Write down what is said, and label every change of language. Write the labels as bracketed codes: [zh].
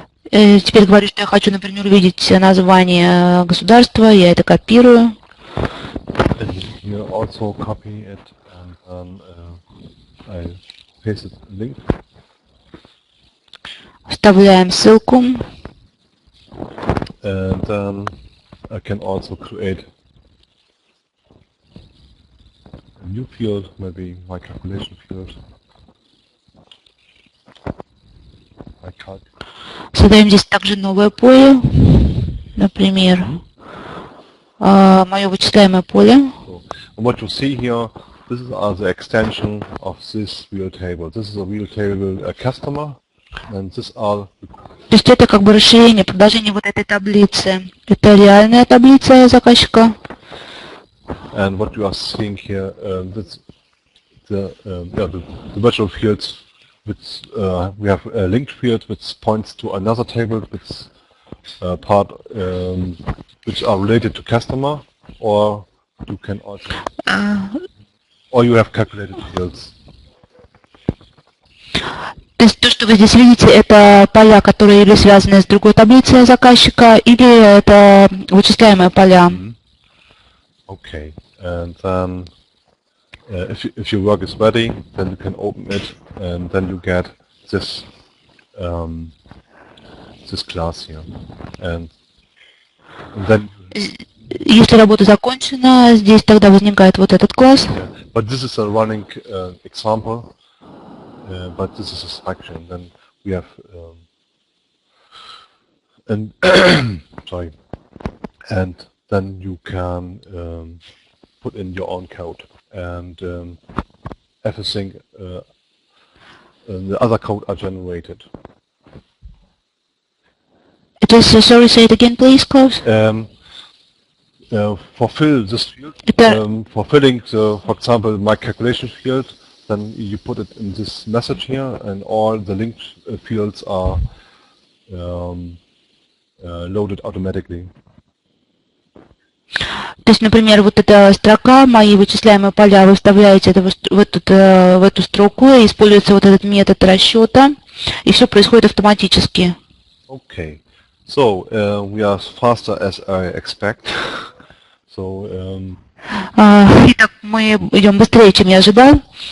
[ru] Теперь говорю, что я хочу, например, увидеть название государства, я это копирую. [en] You also copy it and I paste it link. [ru] Вставляем ссылку. [en] And then I can also create a new field, maybe my calculation field. My calc. [ru] Создаем здесь также новое поле, например, мое вычисляемое поле. [en] So, what you see here, this is the extension of this real table. This is a real table customer, and this are. [ru] То есть это как бы расширение, продолжение вот этой таблицы. Это реальная таблица заказчика. [en] And what you are seeing here, that's the virtual fields. Which, we have a linked field which points to another table which which are related to customer, or you can also, or you have calculated fields. [ru] То есть то, что вы здесь видите, это поля, которые или связаны с другой таблицей заказчика, или это вычисляемые поля. [en] Okay, and then if your work is ready, then you can open it, and then you get this this class here, and then. [ru] Если работа закончена, здесь тогда возникает вот этот класс. [en] Yeah, but this is a running example, but this is a structure. Then we have and sorry, and then you can put in your own code. And everything, the other code are generated. Sorry, say it again, please, Klaus. Fulfill this field, for filling, for example, my calculation field, then you put it in this message here, and all the linked fields are loaded automatically. [ru] То есть, например, вот эта строка, мои вычисляемые поля, вы вставляете это в эту строку, и используется вот этот метод расчета, и все происходит автоматически. [en] Okay, So, we are faster as I expect. So, [ru] Итак, мы идем быстрее, чем я ожидал.